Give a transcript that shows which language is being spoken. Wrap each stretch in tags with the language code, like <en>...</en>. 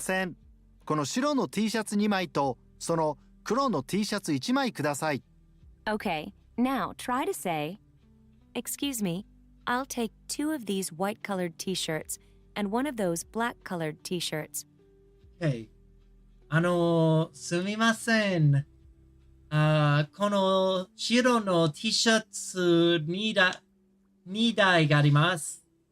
<ja>せんこの白の T シャツ2枚とその黒の T シャツ1枚ください</ja> <en>Okay, now try to say, excuse me, I'll take 2 of these white colored t-shirts and one of those black colored t-shirts.</en> <ja>Okay. すみません。この白の T シャツ2台があります。</ja>